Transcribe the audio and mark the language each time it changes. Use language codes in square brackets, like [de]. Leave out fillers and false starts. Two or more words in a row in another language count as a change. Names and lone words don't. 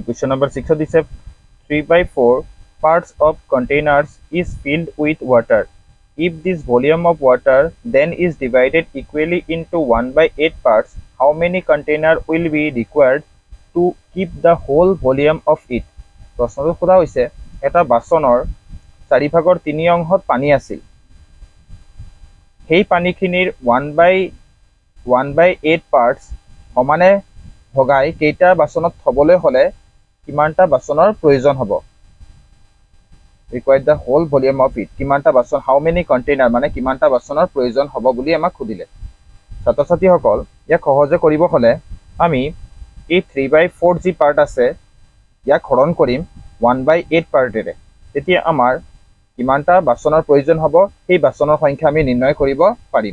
[en] question number 6 দিছে 3/4 parts of containers is filled with water. If this volume of water then is divided equally into 1/8 parts, how many container will be required to keep the whole volume of it? [as] প্ৰশ্নটো সোধা হৈছে এটা বাচনৰ 4/3 অংশত পানী আছিল। সেই পানীখিনিৰ 1/8 parts সমানে ভগাই কেইটা বাচনত থবলৈ হলে কিমানটা বাচনৰ প্ৰয়োজন হ'ব? [en] required the whole volume of it, [as] কিমানটা বাচন, [en] how many container [as] মানে কিমানটা বাচনৰ প্ৰয়োজন হ'ব বুলি আমাক খুদিলে। ছাত্ৰ ছাত্ৰীসকল ইয়াক সহজে কৰিব হলে আমি এই 3/4 যি পাৰ্ট আছে ইয়াক হৰণ কৰিম 1/8 পাৰ্টেৰে। তেতিয়া আমাৰ কিমানটা বাচনৰ প্ৰয়োজন হ'ব সেই বাচনৰ সংখ্যা আমি নিৰ্ণয় কৰিব পাৰিম।